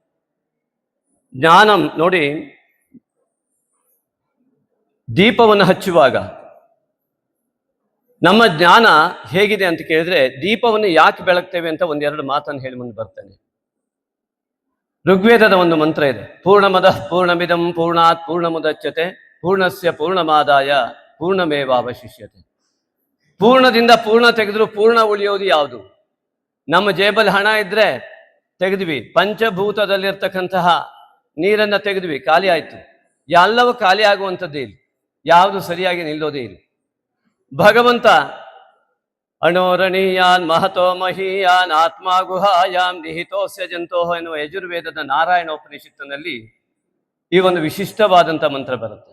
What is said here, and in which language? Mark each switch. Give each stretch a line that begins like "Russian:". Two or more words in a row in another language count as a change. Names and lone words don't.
Kannada: ಜ್ಞಾನಂ ನೋಡಿ, ದೀಪವನ್ನು ಹಚ್ಚುವಾಗ ನಮ್ಮ ಜ್ಞಾನ ಹೇಗಿದೆ ಅಂತ ಕೇಳಿದ್ರೆ, ದೀಪವನ್ನು ಯಾಕೆ ಬೆಳಗ್ತೇವೆ ಅಂತ ಒಂದೆರಡು ಮಾತನ್ನು ಹೇಳಿ ಮುಂದೆ ಬರ್ತೇನೆ. ಋಗ್ವೇದದ ಒಂದು ಮಂತ್ರ ಇದೆ,
Sanskrit: ಪೂರ್ಣಮದಃ ಪೂರ್ಣಮಿದಂ ಪೂರ್ಣಾತ್ ಪೂರ್ಣಮುದಚ್ಯತೆ ಪೂರ್ಣಸ್ಯ ಪೂರ್ಣಮಾದಾಯ ಪೂರ್ಣಮೇವಾವಶಿಷ್ಯತೆ.
Kannada: ಪೂರ್ಣದಿಂದ ಪೂರ್ಣ ತೆಗೆದ್ರು ಪೂರ್ಣ ಉಳಿಯೋದು ಯಾವುದು? ನಮ್ಮ ಜೇಬಲ್ಲಿ ಹಣ ಇದ್ರೆ ತೆಗೆದ್ವಿ, ಪಂಚಭೂತದಲ್ಲಿರ್ತಕ್ಕಂತಹ ನೀರನ್ನ ತೆಗೆದ್ವಿ, ಖಾಲಿ ಆಯ್ತು. ಎಲ್ಲವೂ ಖಾಲಿ ಆಗುವಂಥದ್ದೇ ಇಲ್ಲ, ಯಾವುದು ಸರಿಯಾಗಿ ನಿಲ್ಲೋದೇ ಇಲ್ಲ. ಭಗವಂತ
Sanskrit: ಅಣೋರಣೀಯಾನ್ ಮಹತೋ ಮಹೀಯಾನ್ ಆತ್ಮ ಗುಹಾಯಾಮ್ ನಿಹಿತೋಸ್ಯ ಜಂತೋಹ
Kannada: ಎನ್ನುವ ಯಜುರ್ವೇದದ ನಾರಾಯಣೋಪನಿಷತ್ತಿನಲ್ಲಿ ಈ ಒಂದು ವಿಶಿಷ್ಟವಾದಂಥ ಮಂತ್ರ ಬರುತ್ತೆ.